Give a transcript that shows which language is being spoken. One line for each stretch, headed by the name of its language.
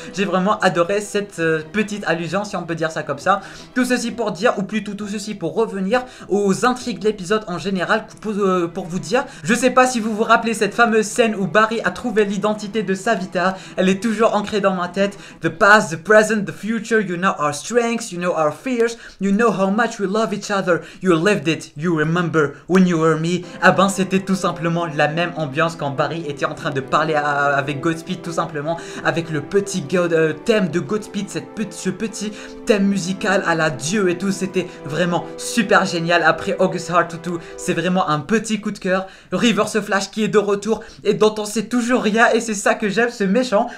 French: J'ai vraiment adoré cette petite allusion si on peut dire ça comme ça. Tout ceci pour dire, ou plutôt tout ceci pour revenir aux intrigues de l'épisode en général, pour vous dire, je sais pas si vous vous rappelez cette fameuse scène où Barry a trouvé l'identité de Savita. Elle est toujours ancrée dans ma tête.
English: The past, the present, the future, you know our strengths, you know our fears, you know how much we love each other, you lived it, you remember when you were me.
French: Ah ben c'était tout simplement la même ambiance quand Barry était en train de parler avec Godspeed, tout simplement avec le petit thème de Godspeed, ce petit thème musical à la Dieu et tout, c'était vraiment super génial. Après August Heart tout, c'est vraiment un petit coup de cœur. Reverse Flash qui est de retour et dont on sait toujours rien et c'est ça que j'aime, ce méchant.